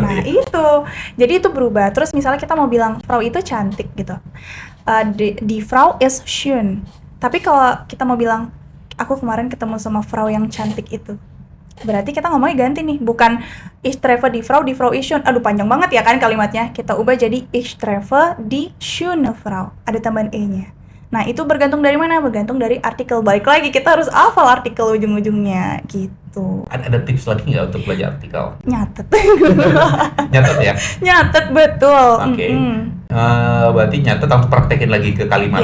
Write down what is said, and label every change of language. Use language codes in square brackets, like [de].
[id] Nah, itu. Jadi itu berubah. Terus misalnya kita mau bilang, Frau itu cantik gitu. [de] Die Frau ist schön. [id] Tapi kalau kita mau bilang, aku kemarin ketemu sama Frau yang cantik itu, berarti kita ngomongnya ganti nih, bukan [de] ich treffe die Frau ist schön. [id] Aduh panjang banget ya kan kalimatnya. Kita ubah jadi [de] ich treffe die schöne Frau. [id] Ada tambahan e-nya. Nah itu bergantung dari mana? Bergantung dari artikel. Balik lagi kita harus hafal artikel ujung-ujungnya gitu. Ada tips lagi nggak untuk belajar artikel? Nyatet. Nyatet ya? Nyatet betul. Oke. Berarti nyatet untuk praktekin lagi ke kalimat